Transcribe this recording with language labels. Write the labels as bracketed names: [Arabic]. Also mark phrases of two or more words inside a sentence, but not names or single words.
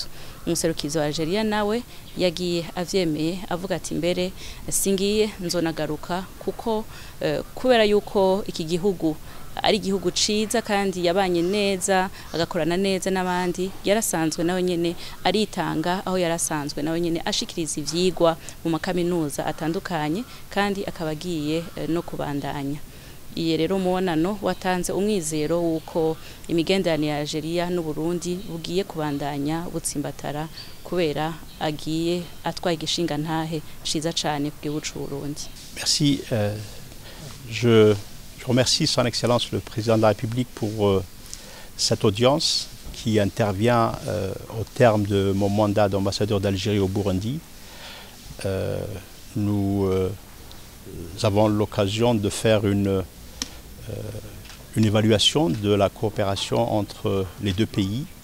[Rundi] Umuserukizi wa Algeria nawe yagiye avyemeye avuga ati mbere singiye nzonagaruka kuko kubera yuko iki gihugu ari igihugu ciza kandi yabanye neza agakorana neza n'abandi, yarasanzwe nawe nyene aritanga aho yarasanzwe nawe nyene ashikiriza ivyigwa mu makaminuza atandukanye kandi akabagiye no kubandanya. Iye rero mubonano watanze umwizero wuko imigenderanire ya Algeria n'u Burundi bugiye kubandanya butsimbatara kubera agiye atwaye igishinga ntahe ciza cane ku gihugu c'u Burundi. [French] Merci. Je remercie Son Excellence le Président de la République pour cette audience qui intervient au terme de mon mandat d'ambassadeur d'Algérie au Burundi. Nous avons l'occasion de faire une évaluation de la coopération entre les deux pays.